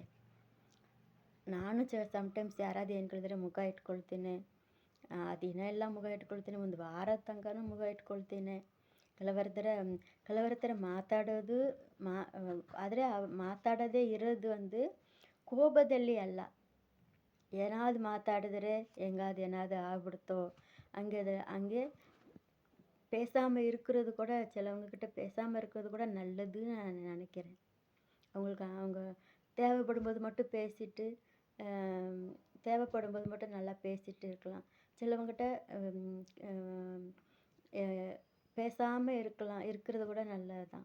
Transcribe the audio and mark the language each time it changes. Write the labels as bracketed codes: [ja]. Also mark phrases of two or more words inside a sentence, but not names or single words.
[kn] ನಾನು ಸಮ್ಟೈಮ್ಸ್ ಯಾರಾದ್ರು ಏನು ಕೇಳಿದ್ರೆ ಮುಖ ಇಟ್ಕೊಳ್ತೀನಿ, ದಿನ ಎಲ್ಲ ಮುಖ ಇಟ್ಕೊಳ್ತೀನಿ, ಒಂದು ವಾರದ ತನಕನೂ ಮುಖ ಇಟ್ಕೊಳ್ತೀನಿ. ಕೆಲವರ ಥರ ಮಾತಾಡೋದು ಆದರೆ ಮಾತಾಡೋದೇ ಇರೋದು ಒಂದು ಕೋಪದಲ್ಲಿ ಅಲ್ಲ. ಏನಾದ್ರು ಮಾತಾಡಿದ್ರೆ ಏನಾದ್ರು ಆಗ್ಬಿಡ್ತೋ ಹಂಗೆ [ta] பேசாமல் இருக்கிறது கூட, சிலவங்கக்கிட்ட பேசாமல் இருக்கிறது கூட நல்லதுன்னு நான் நினைக்கிறேன். அவங்க தேவைப்படும்போது மட்டும் பேசிட்டு, தேவைப்படும்போது மட்டும் நல்லா பேசிட்டு இருக்கலாம். சிலவங்ககிட்ட பேசாமல் இருக்கிறது கூட நல்லது தான்.